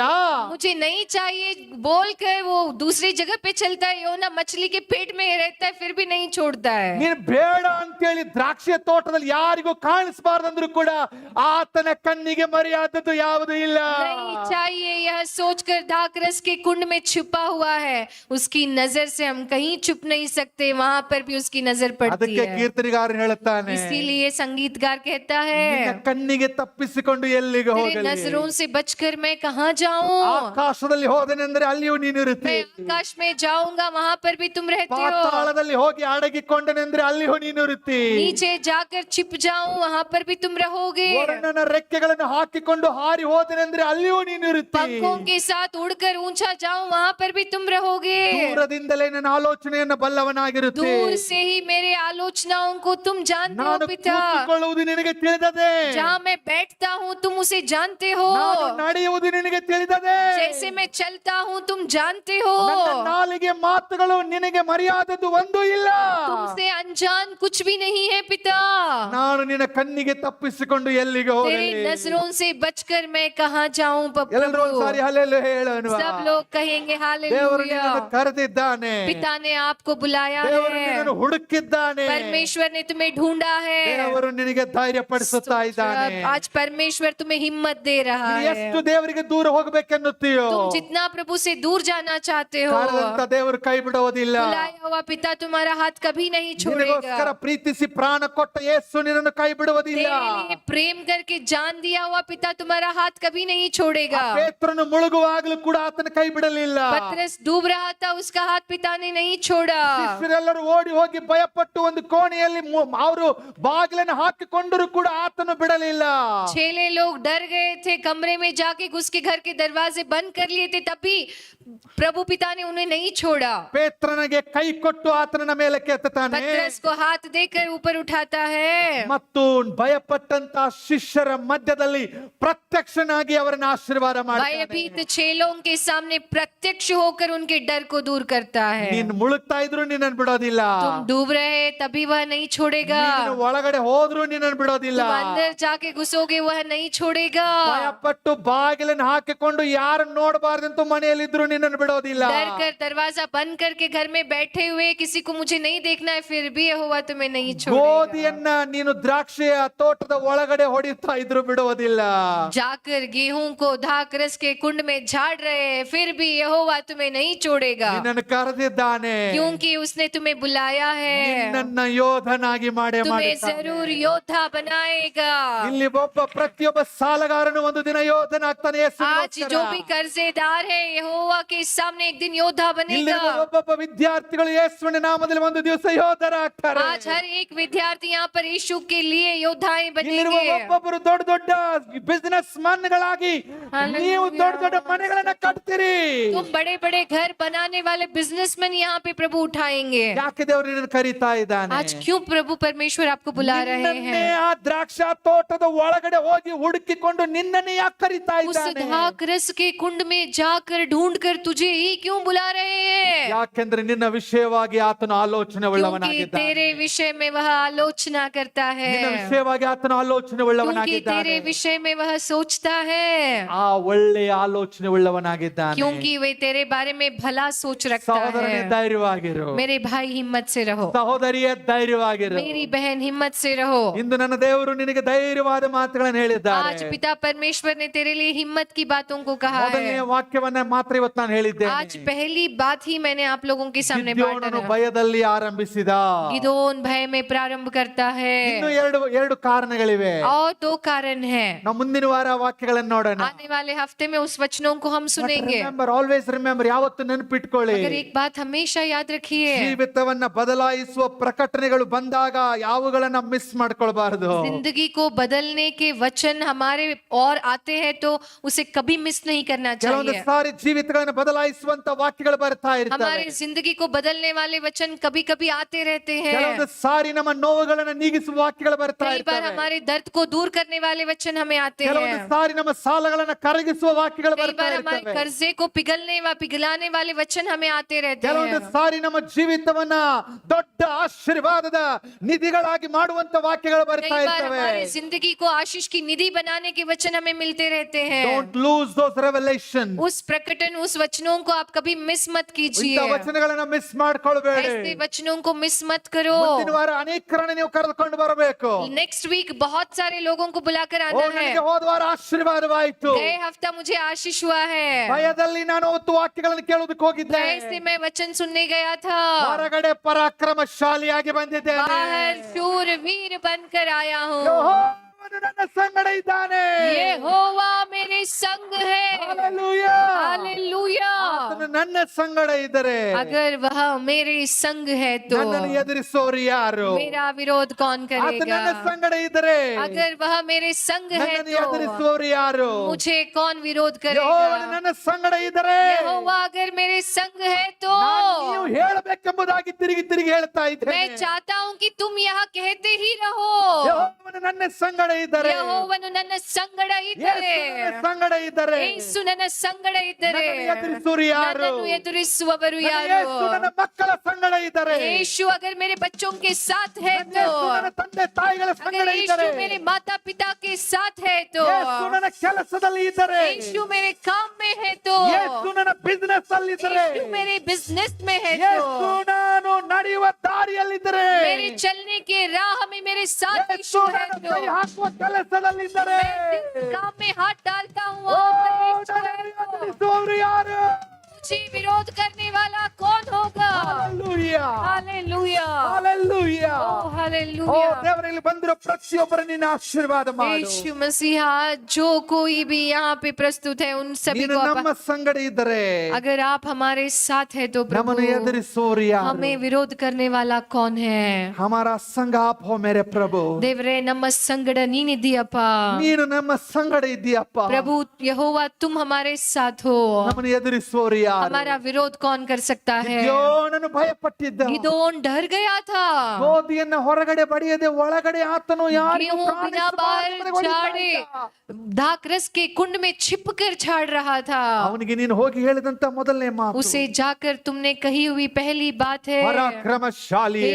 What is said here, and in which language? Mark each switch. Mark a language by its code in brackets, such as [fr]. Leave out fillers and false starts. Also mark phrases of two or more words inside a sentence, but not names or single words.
[hi] मुझे नहीं चाहिए बोल कर वो दूसरी जगह पे चलता है, योना मछली के पेट में रहता है फिर भी नहीं छोड़ता है। [kn] ನೀನು ಬೇಡ ಅಂತೇಳಿ ದ್ರಾಕ್ಷಿಯ ತೋಟದಲ್ಲಿ ಯಾರಿಗೂ ಕಾಣಿಸಬಾರ್ದಂದ್ರೂ ಕೂಡ ಆತನ ಕಣ್ಣಿಗೆ ಮರೆಯಾದದ್ದು ಯಾವುದೂ ಇಲ್ಲ. [hi] नहीं चाहिए यह सोचकर दाखरस के कुंड में छुपा हुआ है, उसकी नजर से हम कहीं छुप नहीं सकते, वहां पर भी उसकी नजर पड़ती [kn] ಅದಕ್ಕೆ [hi] है। [kn] ಕೀರ್ತನೆಗಾರ ಹೇಳುತ್ತಾನೆ, [hi] इसीलिए संगीतकार कहता है, [kn] ನಿನ್ನ ಕಣ್ಣಿಗೆ ತಪ್ಪಿಸಿಕೊಂಡು ಎಲ್ಲಿಗೆ [hi] तेरे [kn] ಹೋಗಲಿ? [hi] नजरों से बचकर मैं कहाँ जाऊं? [kn] ಆಕಾಶದಲ್ಲಿ ಹೋದನೆಂದ್ರೆ ಅಲ್ಲಿಯೂ ನೀನು ಇರುತ್ತಿ. [hi] मैं आकाश में जाऊंगा वहां पर भी तुम रहते हो। [kn] ಪಾತಾಳದಲ್ಲಿ ಹೋಗಿ ಅಡಗಿಕೊಂಡನೆಂದ್ರೆ ಅಲ್ಲಿಯೂ ನೀನು ಇರುತ್ತಿ. [hi] नीचे जाकर छिप जाऊं वहां पर भी तुम रहोगे। [kn] ವರುಣನ ರೆಕ್ಕೆಗಳನ್ನು ಹಾಕಿಕೊಂಡು ಹಾರಿ ಹೋದನೆಂದ್ರೆ ಅಲ್ಲಿಯೂ ನೀನು ಇರುತ್ತಿ. [hi] पंखों के साथ उड़कर ऊंचा जाऊं वहां पर भी तुम रहोगे। [kn] ದೂರದಿಂದಲೇ ನನ್ನ ಆಲೋಚನೆಯನ್ನು ಬಲ್ಲವನಾಗಿರುತ್ತಿ. [hi] दूर से ही मेरे आलोचनाओं को तुम जानते हो [kn] ನಾನು [hi] पिता। [kn] ಕೂತುಕೊಳ್ಳುವುದು ನಿನಗೆ ತಿಳಿದದೆ. [hi] जहाँ मैं बैठता हूँ तुम उसे जानते हो। [kn] ನಾನು ನಡೆಯುವುದು ನಿನಗೆ ತಿಳಿದದೆ. [hi] जैसे मैं चलता हूँ तुम जानते हो। [kn] ನನ್ನ ನಾಲಿಗೆ ಮಾತುಗಳು ನಿನಗೆ ಮರೆಯಾದದ್ದು ಒಂದೂ ಇಲ್ಲ. [hi] तुमसे अनजान कुछ भी नहीं है पिता। [kn] ನಾನು ನಿನ್ನ ಕಣ್ಣಿಗೆ ತಪ್ಪಿಸಿಕೊಂಡು ಎಲ್ಲಿಗೆ [hi] तेरी [kn] ಹೋಗಲಿ? [hi] नजरों से बचकर मैं कहाँ जाऊं [kn] ಎಲ್ಲರೂ ಒಂದ್ಸಾರಿ [hi] प्रभु? [kn] ಹಲ್ಲೆಲೂಯಾ ಹೇಳೋಣ. [hi] सब लोग कहेंगे [kn] ದೇವರು [hi] हालेलुया। [kn] ನಿನ್ನನ್ನು ಕರೆದಿದ್ದಾನೆ. [hi] पिता ने आपको बुलाया [kn] ದೇವರು [hi] है, [kn] ನಿನ್ನನ್ನು ಹುಡುಕಿದ್ದಾನೆ. [hi] परमेश्वर ने तुम्हें ढूंढा है। [kn] ದೇವರು ನಿನಗೆ ಧೈರ್ಯ ಪಡಿಸುತ್ತಾ ಇದ್ದಾನೆ. [hi] आज परमेश्वर तुम्हें हिम्मत दे रहा [kn] ನೀನು [hi] है। [kn] ಎಷ್ಟು ದೇವರಿಗೆ ದೂರ ಹೋಗ್ಬೇಕೆನ್ನುತ್ತೀಯೋ [hi] तुम जितना प्रभु से दूर जाना चाहते हो, [kn] ಕಾರಣದಂತ ದೇವರು ಕೈ ಬಿಡುವುದಿಲ್ಲ. [hi] बुलाया हुआ पिता तुम्हारा हाथ कभी नहीं छोड़ेगा। [kn] ನಿನಗೋಸ್ಕರ ಪ್ರೀತಿಸಿ ಪ್ರಾಣ ಕೊಟ್ಟ ಯೇಸು ನಿನ್ನನ್ನು ಕೈ ಬಿಡುವುದಿಲ್ಲ. [hi] तेरे लिए प्रेम करके जान दिया हुआ पिता तुम्हारा हाथ कभी नहीं छोड़ेगा। [kn] ಪೇತ್ರನು ಮುಳುಗುವಾಗಲೂ ಕೂಡ ಆತನ ಕೈ ಬಿಡಲಿಲ್ಲ. [hi] पतरस डूब रहा था, उसका हाथ पिता ने नहीं छोड़ा। [kn] ಶಿಷ್ಯರೆಲ್ಲರೂ ಓಡಿ ಹೋಗಿ ಭಯಪಟ್ಟು ಒಂದು ಕೋಣೆಯಲ್ಲಿ ಅವರು ಬಾಗಿಲನ್ನು ಹಾಕಿಕೊಂಡರೂ ಕೂಡ ಆತನು ಬಿಡಲಿಲ್ಲ. [hi] चेले लोग डर गए थे, कमरे में जाके घुस के घर के दरवाजे बंद कर लिए थे, तब भी प्रभु पिता ने उन्हें नहीं छोड़ा। [kn] ಪೇತ್ರನಿಗೆ ಕೈ ಕೊಟ್ಟು ಆತನ ಮೇಲೆ ಕೆತ್ತುತ್ತಾನೆ. [hi] पतरस को हाथ देकर ऊपर उठाता है [kn] ಮತ್ತು ಭಯಪಟ್ಟಂತ ಶಿಷ್ಯರ ಮಧ್ಯದಲ್ಲಿ ಪ್ರತ್ಯಕ್ಷನಾಗಿ ಅವರನ್ನು ಆಶೀರ್ವಾದ ಮಾಡ್ತಾನೆ. [hi] भयभीत चेलों के सामने प्रत्यक्ष होकर उनके डर को दूर करता है। [kn] ನೀನು ಮುಳುಗ್ತಾ ಇದ್ರು ನಿನ್ನನ್ನು ಬಿಡೋದಿಲ್ಲ. [hi] तुम डूब रहे तभी वह नहीं छोड़ेगा। [kn] ನೀನು ಒಳಗಡೆ ಹೋದ್ರು ನಿನ್ನನ್ನು ಬಿಡೋದಿಲ್ಲ. [hi] तुम अंदर जाके घुसोगे वह नहीं छोड़ेगा। [kn] ಭಯಪಟ್ಟು ಬಾಗಿಲನ್ನು ಹಾಕಿಕೊಂಡು ಯಾರು ನೋಡಬಾರ್ದಂತೂ ಮನೆಯಲ್ಲಿದ್ರು ನಿನ್ನನ್ನು ಬಿಡೋದಿಲ್ಲ. [hi] डर कर दरवाजा बंद करके घर में बैठे हुए किसी को मुझे नहीं देखना है, फिर भी यहोवा तुम्हें नहीं छोड़ेगा। [kn] ಗೋಧಿಯನ್ನ ನೀನು ದ್ರಾಕ್ಷಿಯ ತೋಟದ ಒಳಗಡೆ ಹೊಡಿತಾ ಇದ್ರು ಬಿಡೋದಿಲ್ಲ. [hi] जाकर गेहूं को धाक रस के कुंड में झाड़ रहे हैं, फिर भी यहोवा तुम्हें नहीं छोड़ेगा, [kn] ನಿನ್ನನ್ನು ಕರೆದಿದ್ದಾನೆ. [hi] क्योंकि उसने तुम्हें बुलाया है, [kn] ನಿನ್ನನ್ನ ಯೋಧನಾಗಿ ಮಾಡೇ [hi] तुम्हें [kn] ಮಾಡಿದ್ದಾನೆ. [hi] जरूर योद्धा बनाएगा। [kn] ಇಲ್ಲಿ ಒಬ್ಬ ಪ್ರತಿಯೊಬ್ಬ ಸಾಲಗಾರನು ಒಂದು ದಿನ ಯೋಧನಾಗ್ತಾನೆ. [hi] आज जो भी कर्जेदार है यहोवा के सामने एक दिन योद्धा बनेगा। [kn] ಇಲ್ಲಿರುವ ಒಬ್ಬೊಬ್ಬ ವಿದ್ಯಾರ್ಥಿಗಳು ಯೇಸುವಿನ ನಾಮದಲ್ಲಿ ಒಂದು ದಿವಸ ಯೋಧರಾಗ್ತಾರೆ. [hi] आज हर एक विद्यार्थी यहाँ पर यीशु के लिए योद्धाएं [kn] ಇಲ್ಲಿರುವ [hi] बनेंगे। [kn] ಒಬ್ಬೊಬ್ಬರು ದೊಡ್ಡ ದೊಡ್ಡ ಬಿಸಿನೆಸ್ ಮನ್ಗಳಾಗಿ ನೀವು ದೊಡ್ಡ ದೊಡ್ಡ ಮನೆಗಳನ್ನ ಕಟ್ತೀರಿ. [hi] तुम बड़े बड़े घर बनाने वाले बिजनेसमैन यहाँ पे प्रभु उठाएंगे। [kn] ಯಾಕೆ ದೇವರು ನಿನ್ನನ್ನು ಕರೀತಾ ಇದ್ದಾನೆ? [hi] आज क्यों प्रभु परमेश्वर आपको बुला रहे [kn] ನಿನ್ನನ್ನೇ [hi] हैं? [kn] ಆ ದ್ರಾಕ್ಷಾ ತೋಟದ ಒಳಗಡೆ ಹೋಗಿ ಹುಡುಕಿಕೊಂಡು ನಿನ್ನನ್ನೇ ಯಾಕೆ ಕರೀತಾ [hi] उस [kn] ಇದ್ದಾನೆ? [hi] धाक रस के कुंड में जाकर ढूंढ कर तुझे ही क्यों बुला रहे हैं? [kn] ಯಾಕೆಂದ್ರೆ ನಿನ್ನ ವಿಷಯವಾಗಿ ಆತನು ಆಲೋಚನೆ [hi] क्योंकि [kn] ಉಳ್ಳವನಾಗಿದ್ದಾನೆ. [hi] तेरे विषय में वह आलोचना करता है, [kn] ನಿನ್ನ ವಿಷಯವಾಗಿ ಆತನು ಆಲೋಚನೆ [hi] क्योंकि [kn] ಉಳ್ಳವನಾಗಿದ್ದಾನೆ. [hi] तेरे विषय में वह सोचता है, [kn] ಆ ಒಳ್ಳೆಯ ಆಲೋಚನೆ ಉಳ್ಳವನಾಗಿದ್ದಾನೆ. [hi] क्योंकि वे तेरे बारे में भला सोच रखता [kn] ಸಹೋದರನೇ [hi] है। [kn] ಧೈರ್ಯವಾಗಿರು. [hi] मेरे भाई हिम्मत से रहो, [kn] ಸಹೋದರಿಯೇ ಧೈರ್ಯವಾಗಿರು. [hi] मेरी बहन हिम्मत से रहो। [kn] ಇಂದು ನನ್ನ ದೇವರು ನಿನಗೆ ಧೈರ್ಯವಾದ ಮಾತುಗಳನ್ನು ಹೇಳಿದ್ದಾರೆ. [hi] आज पिता परमेश्वर ने तेरे लिए हिम्मत की बातों को कहा [kn] ಮೊದಲನೆಯ [hi] है। [kn] ವಾಕ್ಯವನ್ನ ಮಾತ್ರ ಇವತ್ತು ನಾನು ಹೇಳಿದ್ದೇನೆ. [hi] आज पहली बात ही मैंने आप लोगों के सामने [kn] ಗಿದ್ಯೋನನು [hi] बांटा। [kn] ಭಯದಲ್ಲಿ ಆರಂಭಿಸಿದ. [hi] गिदोन भय में प्रारंभ करता है। [kn] ಇನ್ನು ಎರಡು ಕಾರಣಗಳಿವೆ. [hi] और दो कारण है। [kn] ನಾವು ಮುಂದಿನ ವಾರ ವಾಕ್ಯಗಳನ್ನು ನೋಡೋಣ. [hi] आने वाले हफ्ते में उस वचनों को हम सुनेंगे। [en] always remember, [kn] ಯಾವತ್ತು ನೆನಪಿಟ್ಕೊಳ್ಳಿ, [hi] मगर एक बात हमेशा याद रखिए, [kn] ಜೀವಿತವನ್ನ ಬದಲಾಯಿಸುವ ಪ್ರಕಟಣೆಗಳು ಬಂದಾಗ ಯಾವುಗಳನ್ನ ಮಿಸ್ ಮಾಡ್ಕೊಳ್ಬಾರದು. [hi] जिंदगी को बदलने के वचन हमारे और आते हैं तो उसे कभी मिस नहीं करना [kn] ಕೆಲವೊಂದು [hi] चाहिए। [kn] ಸಾರಿ ಜೀವಿತಗಳನ್ನ ಬದಲಾಯಿಸುವಂತ ವಾಕ್ಯಗಳು ಬರ್ತಾ ಇರ್ತವೆ. [hi] हमारी जिंदगी को बदलने वाले वचन कभी कभी आते रहते [kn] ಕೆಲವೊಂದು [hi] हैं। [kn] ಸಾರಿ ನಮ್ಮ ನೋವುಗಳನ್ನ ನೀಗಿಸುವ ವಾಕ್ಯಗಳು ಬರ್ತಾ [hi] कई बार [kn] ಇರ್ತವೆ. [hi] हमारे दर्द को दूर करने वाले वचन हमें आते [kn] ಕೆಲವೊಂದು [hi] हैं। [kn] ಸಾರಿ ನಮ್ಮ ಸಾಲಗಳನ್ನ ಕರಗಿಸುವ ವಾಕ್ಯಗಳು [hi] कई [kn] ಬರ್ತಾ [hi] बार हमारे [kn] ಇರ್ತವೆ. [hi] कर्जे को पिघलाने वाले वचन हमें आते रहते [kn] ಕೆಲವೊಂದು [hi] हैं। [kn] ಸಾರಿ ನಮ್ಮ ಜೀವಿತವನ್ನ ದೊಡ್ಡ ಆಶೀರ್ವಾದದ ನಿಧಿಗಳಾಗಿ ಮಾಡುವಂತ ವಾಕ್ಯಗಳು [hi] कई [kn] ಬರ್ತಾ [hi] बार [kn] ಇರ್ತವೆ. [hi] हमारी जिंदगी को आशीष की निधि बनाने के वचन हमें मिलते रहते हैं। [en] Don't lose those revelations. [hi] उस प्रकटन, उस वचनों को आप कभी मिस मत [kn] ಇಂಥ [hi] कीजिए। [kn] ವಚನಗಳನ್ನ ಮಿಸ್ ಮಾಡ್ಕೊಳ್ಬೇಡಿ. [hi] ऐसे वचनों को मिस मत करो। [kn] ಮುಂದಿನ ವಾರ ಅನೇಕರನ್ನ ನೀವು ಕರೆದುಕೊಂಡು ಬರಬೇಕು. [en] next week [hi] बहुत सारे लोगों को बुलाकर [kn] ಓ, [hi] आना है। [kn] ನನಗೆ ಹೋದ ವಾರ ಆಶೀರ್ವಾದವಾಯಿತು. [hi] गए हफ्ता मुझे आशीष हुआ है। [kn] ಭಯದಲ್ಲಿ ನಾನು ಅವತ್ತು ವಾಕ್ಯಗಳನ್ನು ಕೇಳೋದಕ್ಕೆ ಹೋಗಿದ್ದೆ. [hi] भय से मैं वचन सुनने गया था, [kn] ಹೊರಗಡೆ ಪರಾಕ್ರಮಶಾಲಿಯಾಗಿ ಬಂದಿದ್ದೇನೆ. [hi] बाहर शूरवीर बनकर आया हूँ। [kn] ಯೆಹೋವನು ನನ್ನ ಸಂಗಡ ಇದ್ದಾನೆ. [hi] यहोवा मेरे संग है। [kn] Hallelujah. [hi] हालेलुया। [kn] ಆತನು ನನ್ನ ಸಂಗಡ ಇದ್ದರೆ [hi] अगर वह मेरे संग है तो [kn] ನನ್ನನ್ನು ಎದುರಿಸೋರು ಯಾರು? [hi] मेरा विरोध कौन [kn] ಆತನು [hi] करेगा? [kn] ನನ್ನ ಸಂಗಡ ಇದ್ದರೆ [hi] अगर वह मेरे संग है [kn] ನನ್ನನ್ನು [hi] तो [kn] ಎದುರಿಸುವವರು ಯಾರು? [hi] मुझे कौन विरोध [kn] ಯೆಹೋವನು [hi] करेगा? [kn] ನನ್ನ ಸಂಗಡ ಇದ್ದರೆ [hi] यहोवा अगर मेरे संग है तो [kn] ನಾನು ನೀವು ಹೇಳಬೇಕೆಂಬುದಾಗಿ ತಿರುಗಿ ತಿರುಗಿ ಹೇಳ್ತಾ [hi] मैं [kn] ಇದ್ದೇನೆ. [hi] चाहता हूँ कि तुम यहाँ कहते ही रहो, [kn] ಯೆಹೋವನು ನನ್ನ ಸಂಗಡ ಇದ್ದರೆ, ಯೆಹೋವನು ನನ್ನ ಸಂಗಡ ಇದ್ದರೆ, ಯೇಸು ನನ್ನ ಸಂಗಡ ಇದ್ದರೆ ಯೇಸು ನನ್ನ ಸಂಗಡ ಇದ್ದರೆ ನನ್ನನ್ನು ಎದುರಿಸುವವರು ಯಾರು? ನನ್ನನ್ನು ಎದುರಿಸುವವರು ನನ್ನ ಯಾರು? ಯೇಸು ನನ್ನ ಮಕ್ಕಳ ಸಂಗಡ ಇದ್ದರೆ, [hi] यीशु अगर मेरे बच्चों के साथ है [kn] ನನ್ನ [hi] तो, [kn] ಯೇಸು ನನ್ನ ತಂದೆ ತಾಯಿಗಳ ಸಂಗಡ [hi] अगर [kn] ಇದ್ದರೆ, [hi] यीशु मेरे माता पिता के साथ है तो, [kn] ಯೇಸು ನನ್ನ ಕೆಲಸದಲ್ಲಿ ಇದ್ದರೆ, [hi] यीशु मेरे काम में है तो, [kn] ಯೇಸು ನನ್ನ ಬಿಸಿನೆಸ್ ಅಲ್ಲಿ ಇದ್ದರೆ, [hi] यीशु मेरे बिजनेस में है [kn] ಯೇಸು [hi] तो, [kn] ನಾನು ನಡೆಯುವ ದಾರಿಯಲ್ಲಿದ್ದರೆ, [hi] मेरे चलने के राह में मेरे साथ [kn] ಯೇಸು [hi] यीशु है [kn] ನನ್ನ [hi] तो, [kn] ಕೈ ಹಾಕುವ ಕೆಲಸದಲ್ಲಿದ್ದರೆ, [hi] मैं जिस काम में हाथ डाल जी विरोध करने वाला कौन होगा? [kn] Hallelujah. [hi] हालेलुया, [kn] Hallelujah. [hi] ओ [kn] ಓ [hi] हालेलुया। [kn] ದೇವರಲ್ಲಿ ಬಂದಿರೋ ಪ್ರತಿಯೊಬ್ಬರು ನಿನ್ನ ಆಶೀರ್ವಾದ ಮಾಡು. [hi] यीशु मसीहा, जो कोई भी यहाँ पे प्रस्तुत है उन सभी [kn] ನೀನು [hi] को [kn] ನಮ್ಮ ಸಂಗಡ ಇದ್ದರೆ [hi] अगर आप हमारे साथ है तो प्रभु, [kn] ನಮ್ಮನ್ನು ಎದುರಿಸೋರು ಯಾರು? [hi] हमें विरोध करने वाला कौन है? हमारा संग आप हो मेरे प्रभु. [kn] ದೇವರೇ, ನಮ್ಮ ಸಂಗಡ ನೀನಿದ್ದೀಯಪ್ಪ. ನೀನು ನಮ್ಮ ಸಂಗಡ ಇದ್ದೀಯಪ್ಪ. [hi] प्रभु यहोवा, तुम हमारे साथ हो, [kn] ನಮ್ಮನ್ನು ಎದುರಿಸೋರು ಯಾರು? [hi] हमारा विरोध कौन कर सकता है? [kn] ಗಿದ್ಯೋನನು ಭಯಪಟ್ಟಿದ್ದ. [hi] गिदोन डर गया था। [kn] ಗೋಧಿಯನ್ನ ಹೊರಗಡೆ ಬಡಿಯದೆ ಒಳಗಡೆ ಆತನು ಯಾರಿಗೂ [hi] गेहूं बिना बाहर छाड़े दाख रस के कुंड में छिप कर छाड़ रहा था। [kn] ಅವನಿಗೆ ನೀನು ಹೋಗಿ ಹೇಳಿದಂತ ಮೊದಲನೇ ಮಾತು, [hi] उसे जाकर तुमने कही हुई पहली बात है, [kn] ಪರಾಕ್ರಮಶಾಲಿಯೇ,